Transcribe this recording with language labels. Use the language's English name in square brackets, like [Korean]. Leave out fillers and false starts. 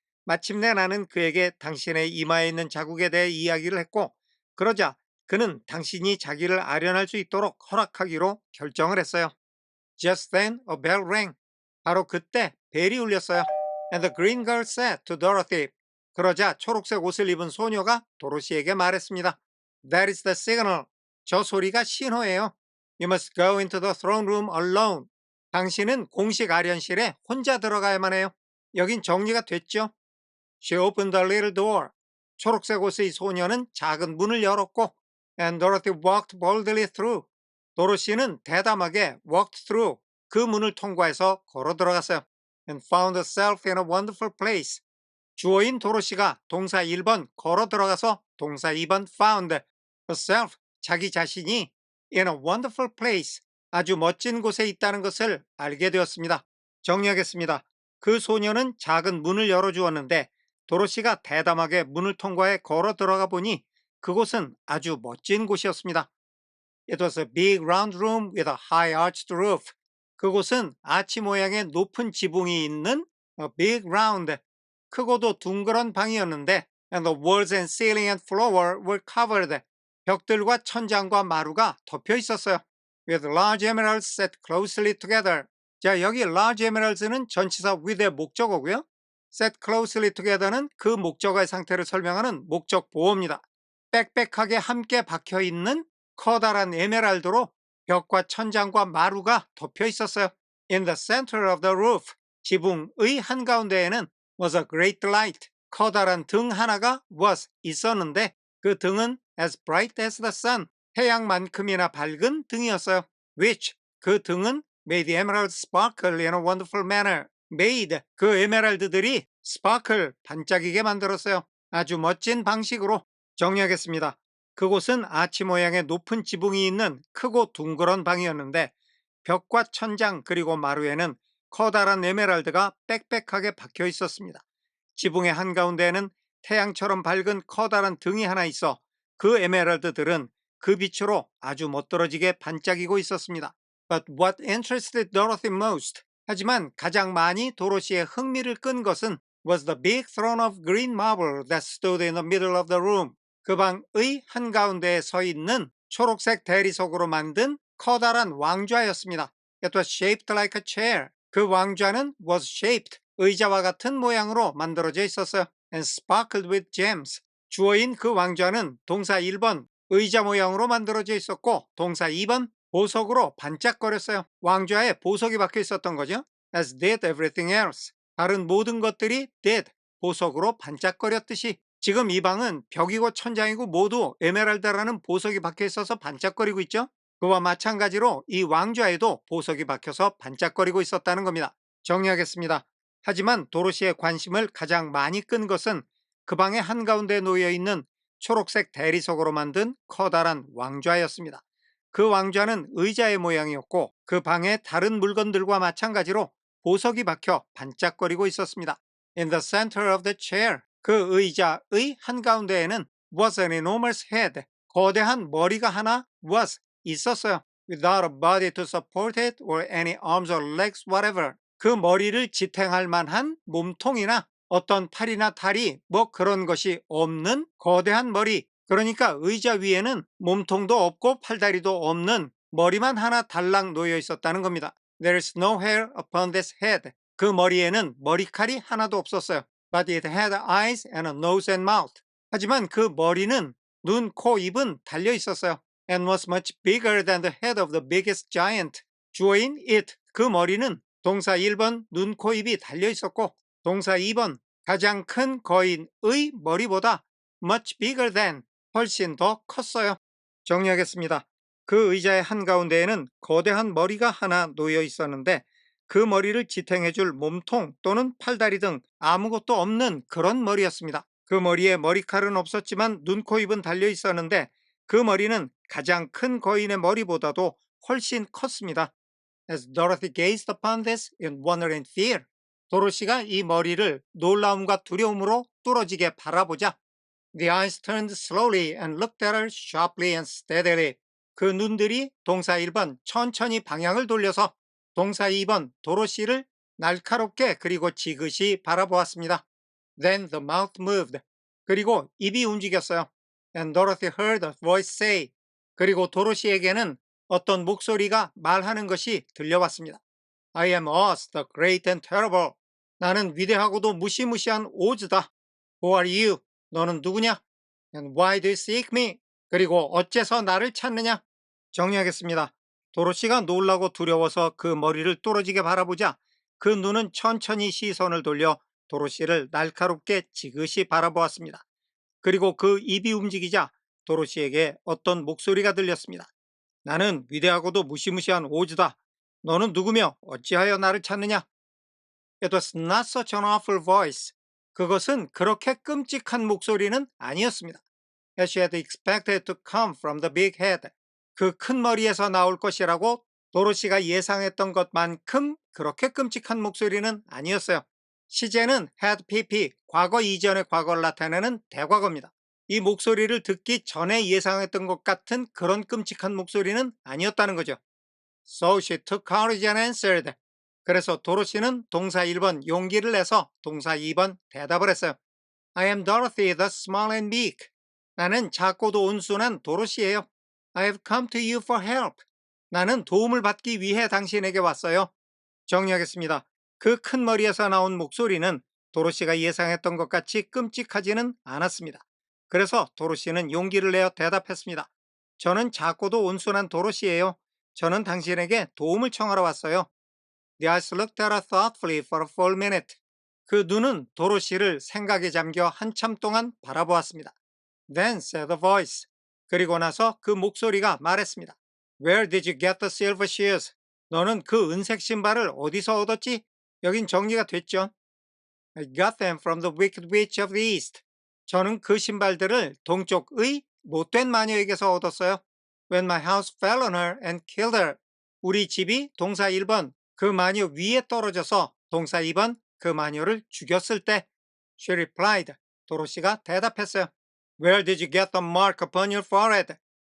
[Korean] 마침내 나는 그에게 당신의 이마에 있는 자국에 대해 이야기를 했고 그러자 그는 당신이 자기를 아련할 수 있도록 허락하기로 결정을 했어요. [English] Just then a bell rang. [Korean] 바로 그때 벨이 울렸어요. [English] And the green girl said to Dorothy. [Korean] 그러자 초록색 옷을 입은 소녀가 도로시에게 말했습니다. [English] That is the signal. [Korean] 저 소리가 신호예요. [English] You must go into the throne room alone. [Korean] 당신은 공식 아련실에 혼자 들어가야만 해요. 여긴 정리가 됐죠? [English] She opened the little door. [Korean] 초록색 옷의 소녀는 작은 문을 열었고 [English] And Dorothy walked boldly through. [Korean] 도로시는 대담하게 [English] walked through. [Korean] 그 문을 통과해서 걸어 들어갔어요. [English] And found herself in a wonderful place. [Korean] 주어인 도로시가 동사 1번 걸어 들어가서 동사 2번 [English] found herself [Korean] 자기 자신이 [English] in a wonderful place [Korean] 아주 멋진 곳에 있다는 것을 알게 되었습니다. 정리하겠습니다. 그 소녀는 작은 문을 열어주었는데 도로시가 대담하게 문을 통과해 걸어 들어가 보니 그곳은 아주 멋진 곳이었습니다. [English] It was a big round room with a high arched roof. [Korean] 그곳은 아치 모양의 높은 지붕이 있는 [English] a big round [Korean] 크고도 둥그런 방이었는데 [English] and the walls and ceiling and floor were covered. [Korean] 벽들과 천장과 마루가 덮여 있었어요. [English] With large emeralds set closely together. [Korean] 자, 여기 large emeralds는 전치사 with의 목적어고요. [English] set closely together [Korean] 는 그 목적어의 상태를 설명하는 목적 보어입니다. 빽빽하게 함께 박혀 있는 커다란 에메랄드로 벽과 천장과 마루가 덮여 있었어요. [English] In the center of the roof. [Korean] 지붕의 한가운데에는 [English] was a great light. [Korean] 커다란 등 하나가 was 있었는데 그 등은 [English] as bright as the sun. [Korean] 태양만큼이나 밝은 등이었어요. [English] Which [Korean] 그 등은 [English] made the emeralds sparkle in a wonderful manner. [Korean] made 그 에메랄드들이 sparkle 반짝이게 만들었어요. 아주 멋진 방식으로. 정리하겠습니다. 그곳은 아치 모양의 높은 지붕이 있는 크고 둥그런 방이었는데 벽과 천장 그리고 마루에는 커다란 에메랄드가 빽빽하게 박혀 있었습니다. 지붕의 한가운데에는 태양처럼 밝은 커다란 등이 하나 있어 그 에메랄드들은 그 빛으로 아주 멋들어지게 반짝이고 있었습니다. [English] But what interested Dorothy most? [Korean] 하지만 가장 많이 도로시의 흥미를 끈 것은 [English] was the big throne of green marble that stood in the middle of the room. [Korean] 그 방의 한가운데에 서 있는 초록색 대리석으로 만든 커다란 왕좌였습니다. [English] It was shaped like a chair. [Korean] 그 왕좌는 [English] was shaped, [Korean] 의자와 같은 모양으로 만들어져 있었어요. [English] And sparkled with gems. [Korean] 주어인 그 왕좌는 동사 1번 의자 모양으로 만들어져 있었고 동사 2번 보석으로 반짝거렸어요. 왕좌에 보석이 박혀 있었던 거죠. [English] As did everything else. [Korean] 다른 모든 것들이 did, 보석으로 반짝거렸듯이. 지금 이 방은 벽이고 천장이고 모두 에메랄드라는 보석이 박혀 있어서 반짝거리고 있죠? 그와 마찬가지로 이 왕좌에도 보석이 박혀서 반짝거리고 있었다는 겁니다. 정리하겠습니다. 하지만 도로시의 관심을 가장 많이 끈 것은 그 방의 한가운데에 놓여 있는 초록색 대리석으로 만든 커다란 왕좌였습니다. 그 왕좌는 의자의 모양이었고 그 방의 다른 물건들과 마찬가지로 보석이 박혀 반짝거리고 있었습니다. [English] In the center of the chair, [Korean] 그 의자의 한가운데에는 [English] was an enormous head, [Korean] 거대한 머리가 하나 [English] was 있었어요. Without a body to support it or any arms or legs whatever. [Korean] 그 머리를 지탱할 만한 몸통이나 어떤 팔이나 다리 뭐 그런 것이 없는 거대한 머리. 그러니까 의자 위에는 몸통도 없고 팔다리도 없는 머리만 하나 달랑 놓여 있었다는 겁니다. [English] There is no hair upon this head. [Korean] 그 머리에는 머리칼이 하나도 없었어요. [English] But it had eyes and a nose and mouth. [Korean] 하지만 그 머리는 눈, 코, 입은 달려 있었어요. [English] And was much bigger than the head of the biggest giant. [Korean] 주어인 it, 그 머리는 동사 1번 눈, 코, 입이 달려 있었고 동사 2번 가장 큰 거인의 머리보다 [English] much bigger than, [Korean] 훨씬 더 컸어요. 정리하겠습니다. 그 의자의 한가운데에는 거대한 머리가 하나 놓여 있었는데 그 머리를 지탱해줄 몸통 또는 팔다리 등 아무것도 없는 그런 머리였습니다. 그 머리에 머리칼은 없었지만 눈, 코, 입은 달려 있었는데 그 머리는 가장 큰 거인의 머리보다도 훨씬 컸습니다. [English] As Dorothy gazed upon this in wonder and fear, [Korean] 도로시가 이 머리를 놀라움과 두려움으로 뚫어지게 바라보자 [English] The eyes turned slowly and looked at her sharply and steadily. [Korean] 그 눈들이 동사 1번 천천히 방향을 돌려서 동사 2번 도로시를 날카롭게 그리고 지그시 바라보았습니다. [English] Then the mouth moved. [Korean] 그리고 입이 움직였어요. [English] And Dorothy heard a voice say. [Korean] 그리고 도로시에게는 어떤 목소리가 말하는 것이 들려왔습니다. [English] I am Oz, the great and terrible. [Korean] 나는 위대하고도 무시무시한 오즈다. [English] Who are you? [Korean] 너는 누구냐? [English] And why do you seek me? [Korean] 그리고 어째서 나를 찾느냐? 정리하겠습니다. 도로시가 놀라고 두려워서 그 머리를 뚫어지게 바라보자 그 눈은 천천히 시선을 돌려 도로시를 날카롭게 지그시 바라보았습니다. 그리고 그 입이 움직이자 도로시에게 어떤 목소리가 들렸습니다. 나는 위대하고도 무시무시한 오즈다. 너는 누구며 어찌하여 나를 찾느냐? [English] It was not such an awful voice. [Korean] 그것은 그렇게 끔찍한 목소리는 아니었습니다. [English] As she had expected to come from the big head. [Korean] 그 큰 머리에서 나올 것이라고 도로시가 예상했던 것만큼 그렇게 끔찍한 목소리는 아니었어요. 시제는 had pp, 과거 이전의 과거를 나타내는 대과거입니다. 이 목소리를 듣기 전에 예상했던 것 같은 그런 끔찍한 목소리는 아니었다는 거죠. [English] So she took courage and answered. [Korean] 그래서 도로시는 동사 1번 용기를 내서 동사 2번 대답을 했어요. [English] I am Dorothy, the small and meek. [Korean] 나는 작고도 온순한 도로시예요. [English] I have come to you for help. [Korean] 나는 도움을 받기 위해 당신에게 왔어요. 정리하겠습니다. 그 큰 머리에서 나온 목소리는 도로시가 예상했던 것 같이 끔찍하지는 않았습니다. 그래서 도로시는 용기를 내어 대답했습니다. 저는 작고도 온순한 도로시예요. 저는 당신에게 도움을 청하러 왔어요. [English] The eyes looked at her thoughtfully for a full minute. [Korean] 그 눈은 도로시를 생각에 잠겨 한참 동안 바라보았습니다. [English] Then said the voice. [Korean] 그리고 나서 그 목소리가 말했습니다. [English] Where did you get the silver shoes? [Korean] 너는 그 은색 신발을 어디서 얻었지? 여긴 정리가 됐죠. [English] I got them from the wicked witch of the east. [Korean] 저는 그 신발들을 동쪽의 못된 마녀에게서 얻었어요. [English] When my house fell on her and killed her. [Korean] 우리 집이 동사 1번 그 마녀 위에 떨어져서 동사 2번 그 마녀를 죽였을 때 [English] She replied. [Korean] 도로시가 대답했어요. [English] Where did you get the mark upon your forehead?